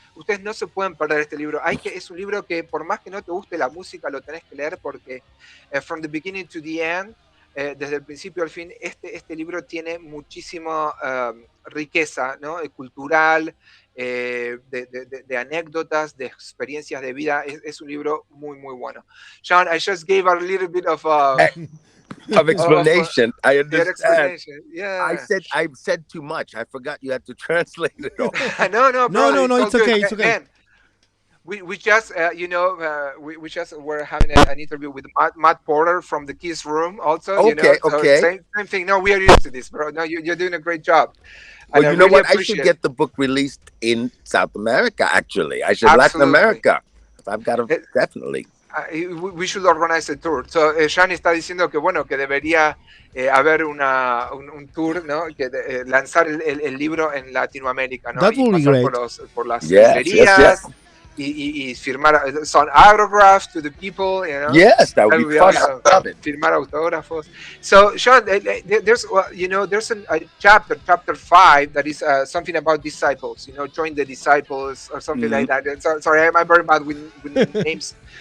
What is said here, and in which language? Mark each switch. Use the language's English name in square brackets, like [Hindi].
[Spanish] Ustedes no se pueden perder este libro. Es un libro que, por más que no te guste la música, lo tenés que leer, porque [English] from the beginning to the end, [Spanish] desde el principio al fin, este libro tiene muchísima riqueza, ¿no? Cultural, de anécdotas, de experiencias de vida. Es un libro muy, muy bueno. [English] Sean, I just gave a little bit of explanation. I understand. Explanation. Yeah. I said too much. I forgot you had to translate it all. No. It's okay. It's okay. Man, we just we just were having an interview with Matt Porter from the Kiss Room also. Okay. Same thing. No, we are used to this, bro. No, you're doing a great job. Well, you know what? I should get the book released in South America. Actually, I should. Latin America. I've got to definitely. We should organize a tour. [Spanish] So Jean está diciendo que debería haber un tour, ¿no? Que lanzar el libro en Latinoamérica, ¿no? [English] That would be great. [Spanish] Por las librerías. y firmar [English] some autographs to the people, you know. Yes, that would be fun. awesome. I love it. [Spanish] Firmar autógrafos. [English] So, Sean, there's there's a chapter 5 that is something about disciples. You know, join the disciples or something like that. Sorry, I'm very bad with names.